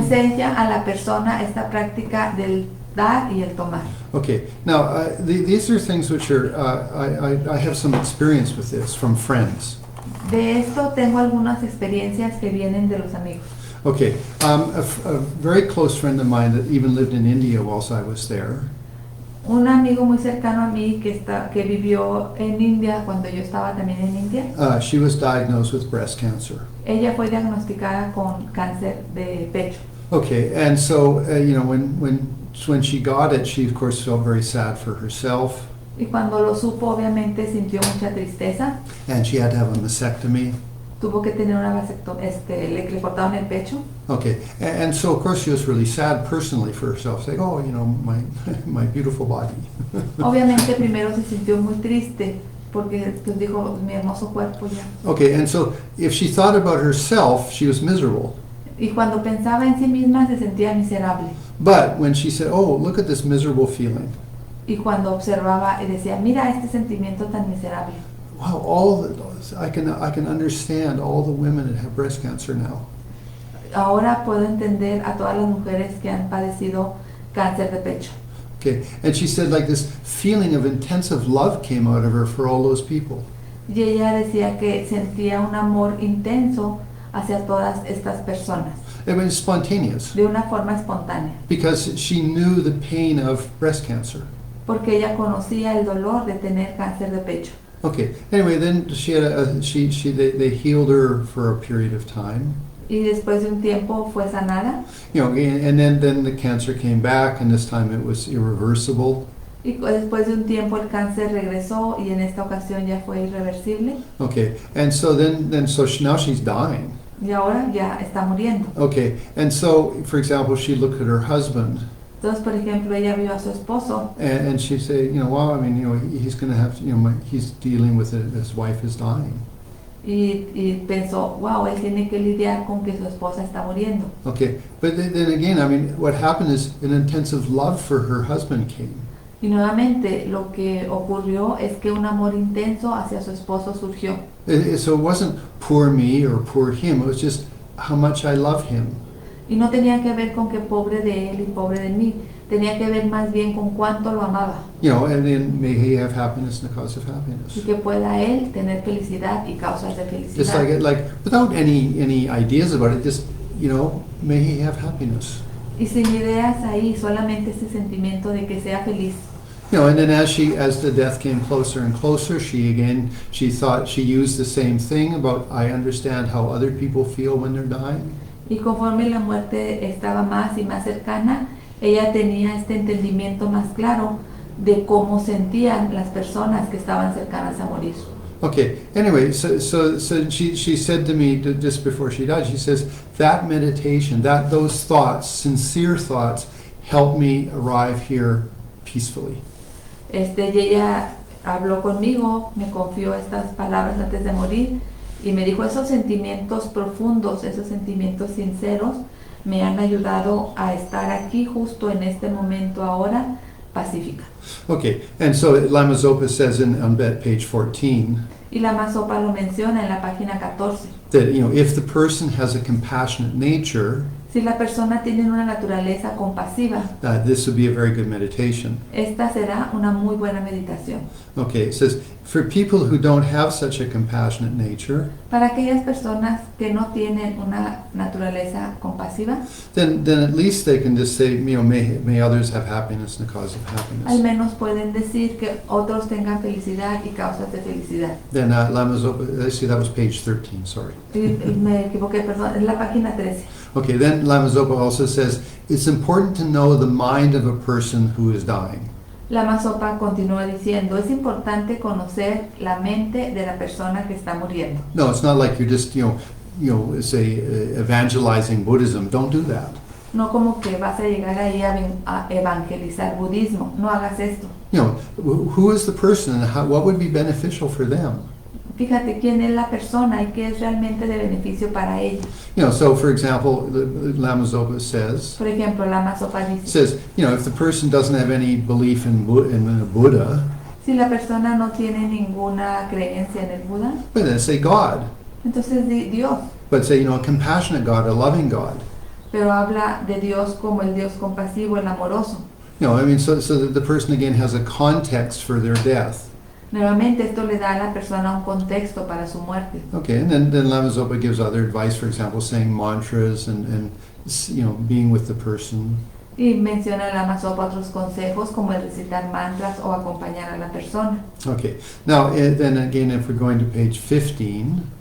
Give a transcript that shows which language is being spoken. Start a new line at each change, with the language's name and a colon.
Spanish: enseña a la persona esta práctica del dar y el tomar.
English: Okay, now these are things which are, I have some experience with this from friends.
Spanish: De esto tengo algunas experiencias que vienen de los amigos.
English: Okay, a very close friend of mine that even lived in India whilst I was there.
Spanish: Un amigo muy cercano a mí que vivió en India cuando yo estaba también en India,
English: She was diagnosed with breast cancer.
Spanish: ella fue diagnosticada con cáncer de pecho.
English: Okay, and so you know, when she got it, she of course felt very sad for herself,
Spanish: Y cuando lo supo, obviamente sintió mucha tristeza.
English: and she had to have a mastectomy.
Spanish: Tuvo que tener una vasectomía, le cortaron el pecho.
English: Okay, and so of course she was really sad personally for herself, saying, "Oh, you know, my beautiful body."
Spanish: Obviamente primero se sintió muy triste porque pues dijo, mi hermoso cuerpo ya.
English: Okay, and so if she thought about herself, she was miserable.
Spanish: Y cuando pensaba en sí misma se sentía miserable.
English: But when she said, "Oh, look at this miserable feeling,"
Spanish: Y cuando observaba y decía, mira este sentimiento tan miserable.
English: wow, I can understand all the women that have breast cancer now.
Spanish: Ahora puedo entender a todas las mujeres que han padecido cáncer de pecho.
English: Okay, and she said like this feeling of intensive love came out of her for all those people.
Spanish: Y ella decía que sentía un amor intenso hacia todas estas personas,
English: It was spontaneous
Spanish: de una forma espontánea,
English: because she knew the pain of breast cancer.
Spanish: porque ella conocía el dolor de tener cáncer de pecho.
English: Okay, anyway, then she had they healed her for a period of time.
Spanish: Y después de un tiempo fue sanada,
English: You know, and then the cancer came back, and this time it was irreversible.
Spanish: y después de un tiempo el cáncer regresó y en esta ocasión ya fue irreversible.
English: Okay, and so now she's dying.
Spanish: Y ahora ya está muriendo.
English: Okay, and so for example, she looked at her husband,
Spanish: Entonces, por ejemplo, ella vio a su esposo
English: and she said, you know, wow, I mean, you know, he's going to have to, you know, he's dealing with it. His wife is dying.
Spanish: y pensó, wow, él tiene que lidiar con que su esposa está muriendo.
English: Okay, but then again, I mean, what happened is an intensive love for her husband came.
Spanish: Y nuevamente lo que ocurrió es que un amor intenso hacia su esposo surgió.
English: So it wasn't poor me or poor him. It was just how much I love him.
Spanish: Y no tenía que ver con que pobre de él y pobre de mí. Tenía que ver más bien con cuánto lo amaba.
English: You know, and then may he have happiness and the cause of
Spanish: Y
English: happiness.
Spanish: que pueda él tener felicidad y causas de
English: Just
Spanish: felicidad.
English: like without any ideas about it, just, you know, may he have happiness.
Spanish: Y sin ideas ahí, solamente ese sentimiento de que sea feliz.
English: You know, and then as the death came closer and closer, she thought she used the same thing about, I understand how other people feel when they're dying.
Spanish: Y conforme la muerte estaba más y más cercana, ella tenía este entendimiento más claro de cómo sentían las personas que estaban cercanas a morir.
English: Okay, anyway, so she said to me just before she died, she says, that meditation, those thoughts, sincere thoughts, helped me arrive here peacefully.
Spanish: Y ella habló conmigo, me confió estas palabras antes de morir y me dijo, esos sentimientos profundos, esos sentimientos sinceros me han ayudado a estar aquí justo en este momento ahora pacífica.
English: Okay, and so Lama Zopa says on page 14
Spanish: Y Lama Zopa lo menciona en la página 14.
English: that, if the person has a compassionate nature,
Spanish: Si la persona tiene una naturaleza compasiva,
English: this would be a very good meditation.
Spanish: esta será una muy buena meditación.
English: Okay, it says, for people who don't have such a compassionate nature,
Spanish: Para aquellas personas que no tienen una naturaleza compasiva,
English: then at least they can just say, may others have happiness and the cause of
Spanish: al
English: happiness.
Spanish: menos pueden decir que otros tengan felicidad y causas de felicidad.
English: Then Lama Zopa, actually that was page 13, sorry.
Spanish: Y me equivoqué, perdón, es la página 13.
English: Okay, then Lama Zopa also says, it's important to know the mind of a person who is dying.
Spanish: Lama Zopa continúa diciendo, es importante conocer la mente de la persona que está muriendo.
English: No, it's not like you're just, say, evangelizing Buddhism. Don't do that.
Spanish: No como que vas a llegar ahí a evangelizar budismo, no hagas esto.
English: Who is the person and what would be beneficial for them?
Spanish: Fíjate quién es la persona y qué es realmente de beneficio para ella.
English: So for example, Lama Zopa says,
Spanish: Por ejemplo, Lama Zopa dice,
English: if the person doesn't have any belief in a Buddha,
Spanish: si la persona no tiene ninguna creencia en el Buda,
English: well, then say God.
Spanish: entonces di Dios.
English: But say, a compassionate God, a loving God.
Spanish: Pero habla de Dios como el Dios compasivo, el amoroso.
English: So that the person again has a context for their death.
Spanish: Nuevamente esto le da a la persona un contexto para su muerte.
English: Okay, and then Lama Zopa gives other advice, for example, saying mantras and being with the person.
Spanish: Y menciona Lama Zopa otros consejos como el recitar mantras o acompañar a la persona.
English: Okay, now then again, if we're going to page 15,